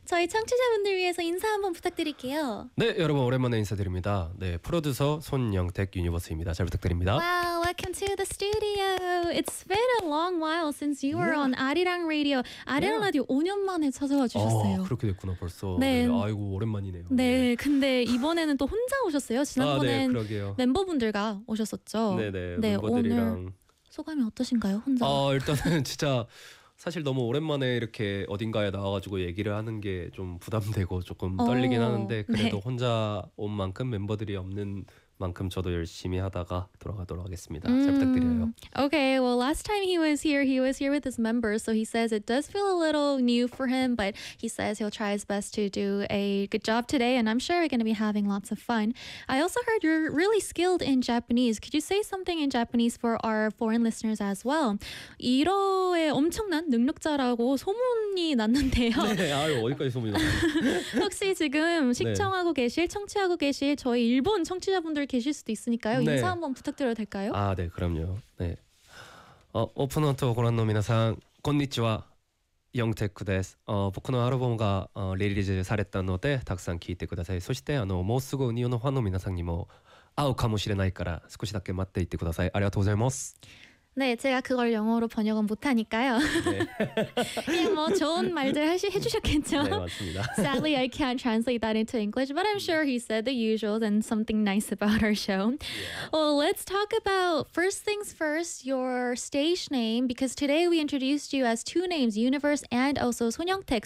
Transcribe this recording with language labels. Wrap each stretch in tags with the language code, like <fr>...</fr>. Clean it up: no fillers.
<ko>저희 청취자분들 위해서 인사 한번 부탁드릴게요. 네, 여러분 오랜만에 인사드립니다. 네, 프로듀서 손영택 유니버스입니다. 잘 부탁드립니다.</ko> <en>Wow, welcome to the studio. It's been a long while since you were on Arirang Radio.</en> <ko>Arirang Radio 5년 만에 찾아와 주셨어요. 아, 그렇게 됐구나 벌써. 네. 네. 아이고, 오랜만이네요. 네. 근데 이번에는 또 혼자 오셨어요. 지난번엔 아, 네, 그러게요. 멤버분들과 오셨었죠. 네네, 네, 멤버들이랑. 오늘 소감이 어떠신가요, 혼자? 아, 일단은 진짜 사실 너무 오랜만에 이렇게 어딘가에 나와가지고 얘기를 하는 게 좀 부담되고 조금 떨리긴 하는데 그래도 네. 혼자 온 만큼 멤버들이 없는 만큼 저도 열심히 하다가 돌아가도록 하겠습니다. 잘 부탁드려요.</ko> <en>Okay, well, last time he was here with his members, so he says it does feel a little new for him, but he says he'll try his best to do a good job today, and I'm sure we're going to be having lots of fun. I also heard you're really skilled in Japanese. Could you say something in Japanese for our foreign listeners as well?</en> <ko>이로의 엄청난 능력자라고 소문이 났는데요. 네, 아유, 어디까지 소문이 났어요? 혹시 지금 시청하고 네. 계실, 청취하고 계실 저희 일본 청취자분들 계실 수도 있으니까요. 네. 인사 한번 부탁드려도 될까요? 아, 네, 그럼요. 네.</ko> <ja>오픈 하트 고란노 미나상 こんにちは.영택쿠 데스. 僕の アルバムが リリースされたので たくさん聞いてください. そして もうすぐ 日本のファンの 皆さんにも 会うかもしれないから 少しだけ 待っていてください.ありがとうございます.</ja> <ko>네, 제가 그걸 영어로 번역은 못하니까요. 네. 뭐 좋은 말들 해주셨겠죠? 네, 맞습니다.</ko> <en>Sadly, I can't translate that into English, but I'm sure he said the usual and something nice about our show. Well, let's talk about first things first, your stage name, because today we introduced you as two names, Universe and also 손영택.</en>